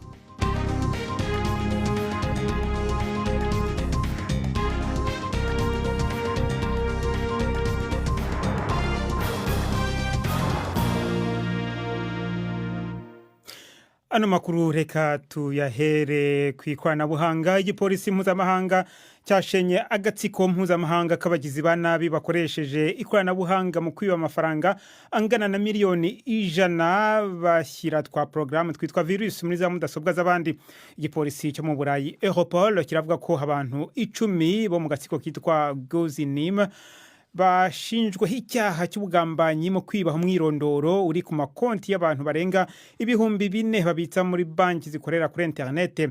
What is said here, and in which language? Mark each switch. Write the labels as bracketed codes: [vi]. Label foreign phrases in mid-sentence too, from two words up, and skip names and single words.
[rw] Ano makuru reka tuyahere kw'ikoranabuhanga. Igipolisi mpuzamahanga cyashenye agatsiko mpuzamahanga k'abagizi ba nabi bakoresheje ikoranabuhanga mu kwiba amafaranga angana na miliyoni 100 bashyira twa programme twitwa virus muri za mudasobwa z'abandi. Igipolisi cyo mu Burayi Europol kiravuga ko abantu 10 bo mu gatsiko kitwa Gahuza bashinjwe icyaha cy'ubugambanyi mu kwiba umwirondoro uri ku makonti y'abantu barenga 4,000 babitsa muri banki zikorera kuri internet.